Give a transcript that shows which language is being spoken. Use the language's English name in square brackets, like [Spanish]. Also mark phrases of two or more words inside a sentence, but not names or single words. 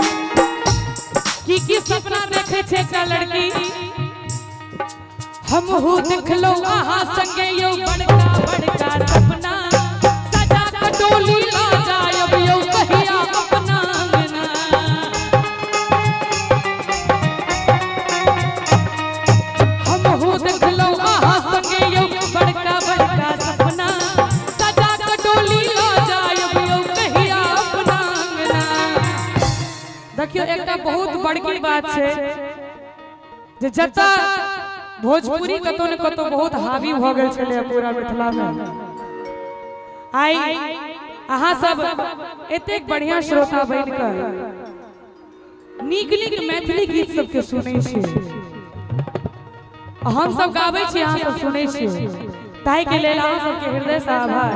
[Maithili] की सपना देखे छे का लड़की हम हो देखलो आहा संगे यो बड़का बड़का सपना, सजा के डोली ला जायब यो कहिया अपना अंगना। हम हो देखलो आहा संगे यो बड़का बड़का सपना, सजा के डोली ला जायब यो कहिया अपना अंगना। देखियो एकटा बहुत बड़की बात छे जे जता भोजपुरी कतो न कतो बहुत हावी भ गेल छले पूरा मिथिला में। आई अहाँ सब एतेक बढ़िया श्रोता बन कर नीक नीक मैथिली गीत सबके सुनै छी, हम सब गाबै छी अहाँ सब सुनै छी, ताहि के लेल अहाँ सबके हृदय से आभार।